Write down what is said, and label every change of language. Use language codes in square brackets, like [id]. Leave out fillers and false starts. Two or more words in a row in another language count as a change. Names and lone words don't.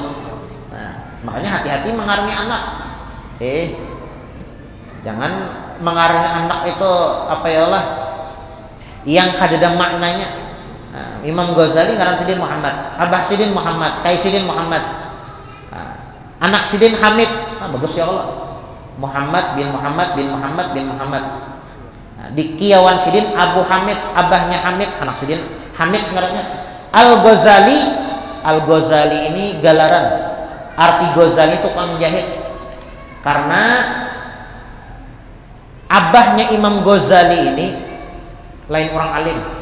[bjn] Nah, makanya hati-hati mengarani anak. Jangan mengarani anak itu apa ya Allah yang kadada maknanya. Nah, Imam Ghazali ngaran Sidin Muhammad, abah Sidin Muhammad, kai Sidin Muhammad, anak Sidin Hamid. Bagus ya Allah. Muhammad bin Muhammad bin Muhammad bin Muhammad. Nah, di Kiawan Sidin Abu Hamid, abahnya Hamid, anak Sidin Hamid ngarannya. Al-Ghazali ini galaran. Arti Ghazali tukang jahit. Karena abahnya Imam Ghazali ini lain orang alim.